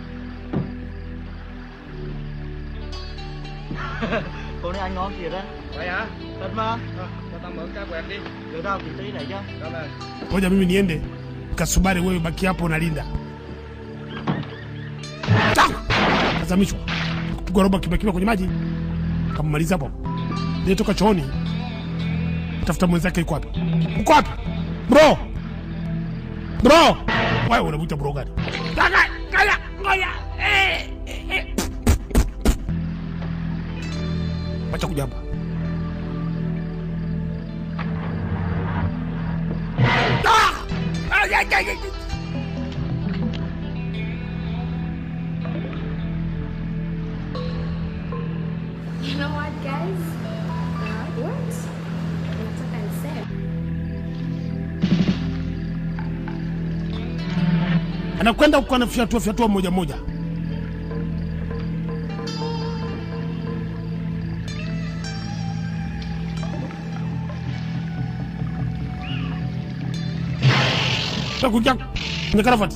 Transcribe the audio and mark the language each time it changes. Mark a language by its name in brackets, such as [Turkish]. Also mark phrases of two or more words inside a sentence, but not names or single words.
[Vietnamese] Cô này anh ngon thiệt á. Vậy hả? Thật mà. Cho tao mượn cái quẹt đi. Đợi tao tí này chứ. Cảm ơn. [Swahili] Ngoja mimi niende, Kasubari wewe baki hapo unalinda. Tazamishwa. Kupigwa roba kibakiwa kwenye maji. Kamaliza hapo. Ndio toka chooni. Tafuta mwenzake yuko wapi? Uko wapi? Bro. Bro. Wewe unamuita bro gani? Ngoja. Wacha kujamba. [English] You know what, guys? What? That's what I said. [Swahili] Anakwenda huko anafyatua moja moja. Takuja Nyakarafati.